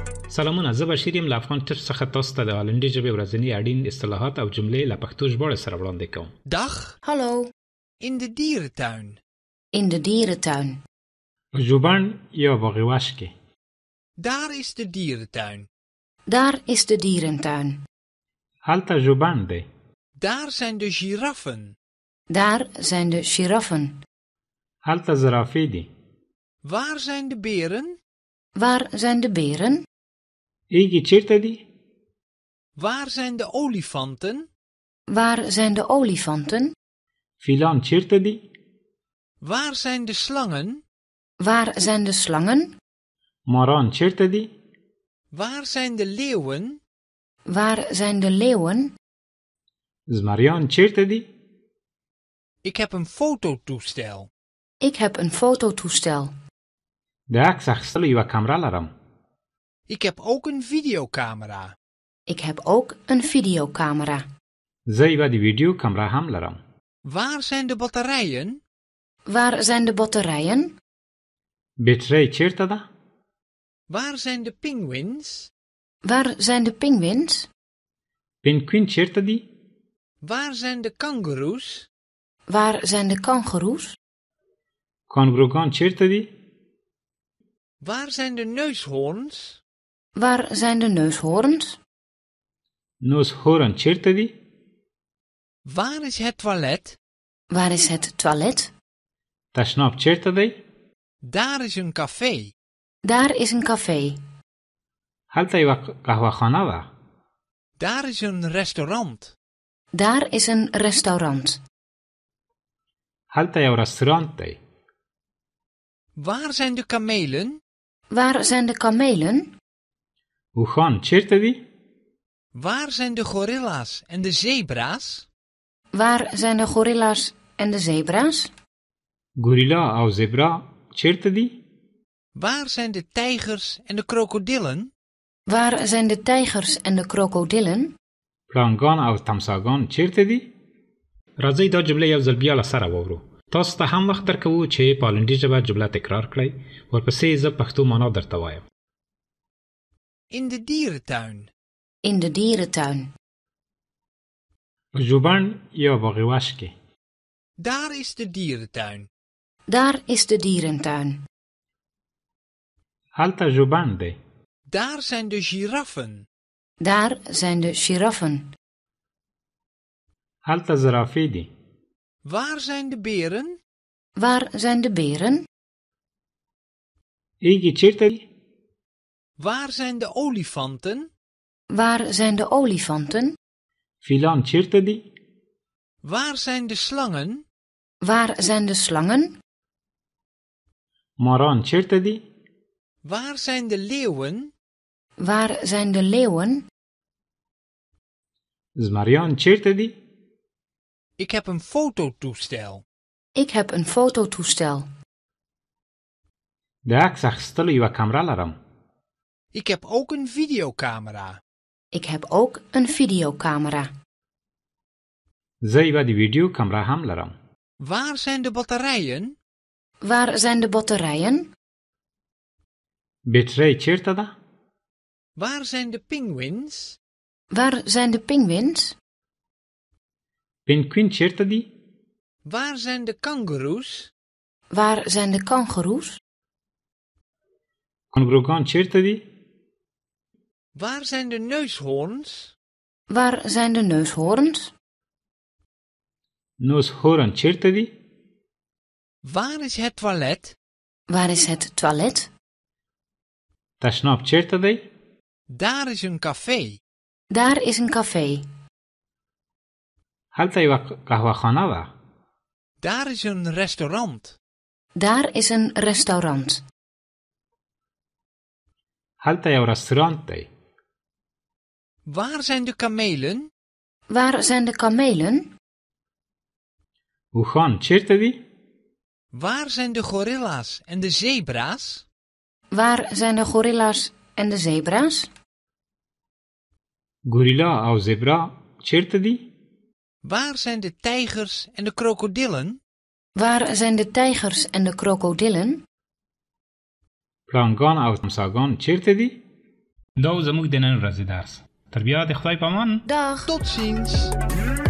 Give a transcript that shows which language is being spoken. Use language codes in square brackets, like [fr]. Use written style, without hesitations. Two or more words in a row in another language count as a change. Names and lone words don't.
[ps] سلامونه، زه بشیر یم له افغان ټیپس څخه تاسو ته د هالندي ژبې ورځني اړین اصطلاحات او جملې له پښتو ژباړې سره وړاندې کوم. [nl] Dag, Hallo, in de dierentuin. in de dierentuin. [ps] ژوبڼ یا باغوشکې. [nl] Daar is de dierentuin. Daar is de dierentuin. [ps] هلته ژوبڼ دی. [nl] Daar zijn de giraffen. Daar zijn de giraffen. [ps] هلته زرافې دي. [nl] Waar zijn de beren? Waar zijn de beren? [ps] ایږي چیرته دي؟ [nl] Waar zijn de olifanten? Waar zijn de olifanten? [ps] فیلان چیرته دي؟ [nl] Waar zijn de slangen? Waar zijn de slangen? [ps] ماران چیرته دي؟ [nl] Waar zijn de leeuwen? Waar zijn de leeuwen? [ps] زمریان چیرته دي؟ [nl] Ik heb een fototoestel. Ik heb een fototoestel. [ps] د عکس اخیستلو یوه کمره لرم. [nl] Ik heb ook een videocamera. Ik heb ook een videocamera. [ps] زه یوه د ویډیو کمره هم لرم. [nl] Waar zijn de batterijen? Waar zijn de batterijen? [ps] بیټرۍ چیرته ده؟ [nl] Waar zijn de pinguïns? Waar zijn de pinguïns? [ps] پینګوین چیرته دي؟ [nl] Waar zijn de kangoeroes? Waar zijn de kangoeroes? [ps] کانګروګان چیرته دي؟ [nl] Waar zijn de neushoorns? Waar zijn de neushoorns? [ps] نوزهورن چیرته دي؟ [nl] Waar is het toilet? Waar is het toilet? [ps] تشناب چیرته دی؟ [nl] Daar is een café. Daar is een café. [ps] هلته یوه قهوهخانه ده. [nl] Daar is een restaurant. Daar is een restaurant. [ps] هلته یو رستورانت دی. [nl] Waar zijn de kamelen? Waar zijn de kamelen? [ps] اوښان چیرته دي؟ [nl] Waar zijn de gorilla's en de zebra's? Waar zijn de gorilla's en de zebra's? [ps] ګوریلا او زبرا چیرته دي؟ [nl] Waar zijn de tijgers en de krokodillen? Waar zijn de tijgers en de krokodillen? [ps] پړانګان او تمساګان چیرته دي؟ راځئ دا جمله یو ځل بیا له سره واورو. تاسو ته هم وخت درکوو چې په هالندي ژبه جمله تکرار کړئ. ورپسې زه پښتو معنا درته وایم. [nl] In de dierentuin. In de dierentuin. [ps] ژوبڼ یا باغوشکې. [nl] Daar is de dierentuin. Daar is de dierentuin. [ps] هلته ژوبڼ دی. [nl] Daar zijn de giraffen. Daar zijn de giraffen. [ps] هلته زرافې دي. [nl] Waar zijn de beren? Waar zijn de beren? [ps] ایږي چیرته دي؟ [nl] Waar zijn de olifanten? Waar zijn de olifanten? [ps] فیلان چیرته دي؟ [nl] Waar zijn de slangen? Waar zijn de slangen? [ps] ماران چیرته دي؟ [nl] Waar zijn de leeuwen? Waar zijn de leeuwen? [ps] زمریان چیرته دي؟ [nl] Ik heb een fototoestel. Ik heb een fototoestel. [ps] د عکس اخیستلو یوه کمره لرم. [nl] Ik heb ook een videocamera. Ik heb ook een videocamera. [ps] زه یوه د ویډیو کمره هم لرم. [nl] Waar zijn de batterijen? Waar zijn de batterijen? [ps] بیټرۍ چیرته ده؟ [nl] Waar zijn de pinguïns? Waar zijn de pinguïns? [ps] پینګوین چیرته دي؟ [nl] Waar zijn de kangoeroes? Waar zijn de kangoeroes? [ps] کانګروګان چیرته دي؟ [nl] Waar zijn de neushoorns? Waar zijn de neushoorns? [ps] نوزهورن چیرته دي؟ [nl] Waar is het toilet? Waar is het toilet? [ps] تشناب چیرته دی؟ [nl] Daar is een café. Daar is een café. [ps] هلته یوه قهوهخانه ده. [nl] Daar is een restaurant. Daar is een restaurant. [ps] هلته یو رستورانت دی. [nl] Waar zijn de kamelen? Waar zijn de kamelen? [ps] اوښان چیرته دي؟ [nl] Waar zijn de gorilla's en de zebra's? Waar zijn de gorilla's en de zebra's? [ps] ګوریلا او زبرا چیرته دي؟ [nl] Waar zijn de tijgers en de krokodillen? Waar zijn de tijgers en de krokodillen? [ps] پړانګان او تمساګان چیرته دي؟ دا و زموږ د نن ورځې درس. تر بیا د خدای په امان. [nl] Dag. Tot ziens.